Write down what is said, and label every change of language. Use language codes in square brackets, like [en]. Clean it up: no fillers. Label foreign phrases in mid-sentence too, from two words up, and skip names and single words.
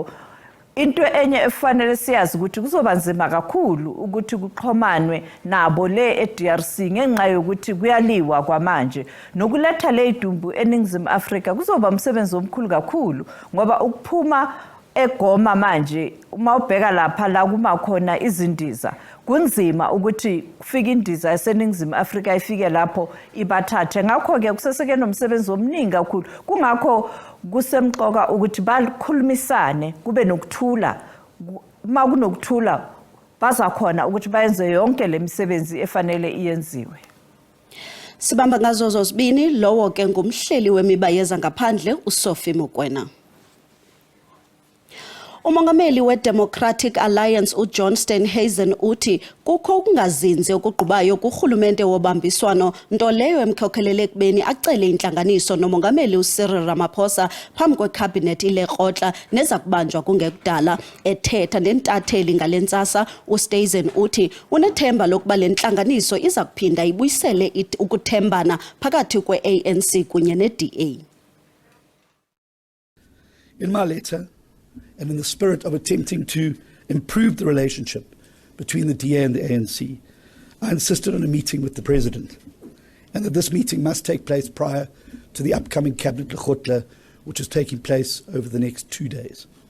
[zu] Into enye efanele siyazi ukuthi kuzoba nzima kakhulu ukuthi kuxhomanwe nabo le eDRC ngenxa yokuthi kuyaliwa kwamanje nokuletha le idumbu eNingizimu Afrika kuzoba umsebenzi omkhulu kakhulu ngoba ukuphuma eGoma manje uma ubheka lapha la kuma khona izindiza kunzima ukuthi kufike indiza eseNingizimu Afrika ifike lapho ibathathe. Ngakho ke kuseseke nomsebenzi omningi kakhulu kungakho kusemqoka ukuthi bakhulumisane kube nokuthula. Uma kunokuthula bazakhona ukuthi bayenze yonke lemisebenzi efanele iyenziwe. [xh] Sibamba ngazo zozibini, lowo ke ngumhleli wemiba yeza ngaphandle uSophie Mokoena. Umongameli we-Democratic Alliance uJohn Steenhuisen uthi kukho ukungazinzi okugqubayo kurhulumente wobambiswano nto leyo emkhokhelele ekubeni acele intlanganiso nomongameli uCyril Ramaphosa phambi kwekhabhinethi ilekrotla neza kubanjwa kungekudala. Ethetha nentatheli ngale ntsasa uSteenhuisen uthi unethemba lokuba le ntlanganiso iza kuphinda ibuyisele ukuthembana phakathi kwe-ANC kunye ne-DA. [en] In my letter, and in the spirit of attempting to improve the relationship between the DA and the ANC, I insisted on a meeting with the President, and that this meeting must take place prior to the upcoming Cabinet Lekgotla, which is taking place over the next 2 days.